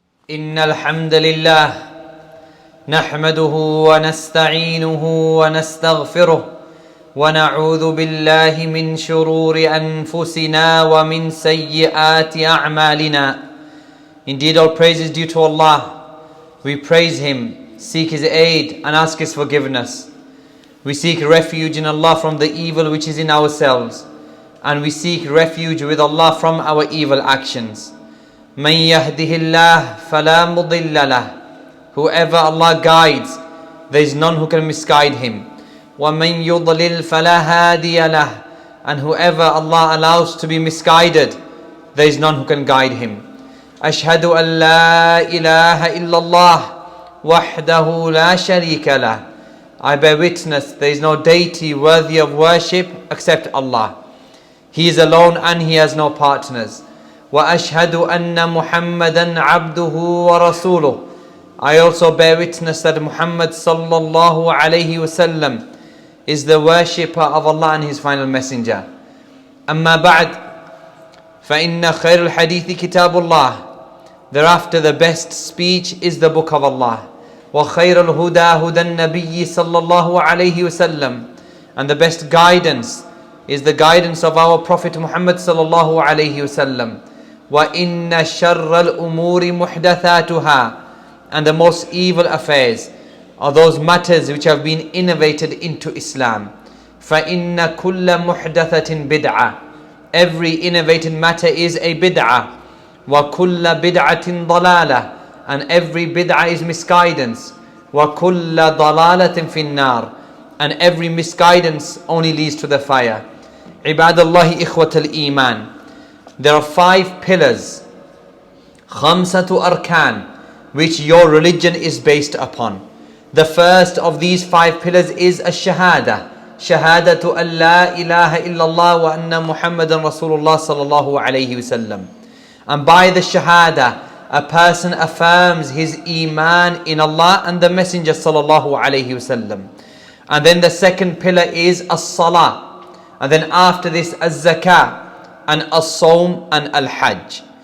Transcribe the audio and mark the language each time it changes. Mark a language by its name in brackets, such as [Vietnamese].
[Arabic] إن الحمد لله نحمده ونستعينه ونستغفره ونعوذ بالله من شرور أنفسنا ومن سيئات أعمالنا. [English] Indeed, all praise is due to Allah. We praise Him, seek His aid and ask His forgiveness. We seek refuge in Allah from the evil which is in ourselves, and we seek refuge with Allah from our evil actions. [Arabic] من يهده الله فلا مضل له. [English] Whoever Allah guides, there is none who can misguide him. [Arabic] ومن يضلل فلا هادي له. [English] And whoever Allah allows to be misguided, there is none who can guide him. [Arabic] أشهد أن لا إله إلا الله وحده لا شريك له. [English] I bear witness there is no deity worthy of worship except Allah. He is alone and He has no partners. [Arabic] وأشهد أن محمدا عبده ورسوله. [English] I also bear witness that Muhammad sallallahu alayhi wasallam is the worshipper of Allah and His final messenger. [Arabic] أما بعد فإن خير الحديث كتاب الله. [English] Thereafter the best speech is the book of Allah. [Arabic] وخير الهدى هدى النبي صلى الله عليه وسلم. [English] And the best guidance is the guidance of our Prophet Muhammad sallallahu alayhi wasallam. [Arabic] وَإِنَّ شَرَّ الْأُمُورِ مُحْدَثَاتُهَا. [English] And the most evil affairs are those matters which have been innovated into Islam. [Arabic] فَإِنَّ كُلَّ مُحْدَثَةٍ بِدْعَةٍ. [English] Every innovated matter is a bid'ah. [Arabic] وَكُلَّ بِدْعَةٍ ضَلَالَةٍ. [English] And every bid'ah is misguidance. [Arabic] وَكُلَّ ضَلَالَةٍ فِي النَّارِ. [English] And every misguidance only leads to the fire. [Arabic] عباد الله إخوة الإيمان. [English] There are 5 pillars, [Arabic] خمسة أركان, [English] which your religion is based upon. The first of these 5 pillars is الشهادة. [Arabic] شهادة أن لا إله إلا الله وأن محمدا رسول الله صلى الله عليه وسلم. [English] And by the shahada, a person affirms his iman in Allah and the Messenger [Arabic] صلى الله عليه وسلم. [English] And then the second pillar is as-salah. And then after this, az-zakah, and as-sawm and al-hajj.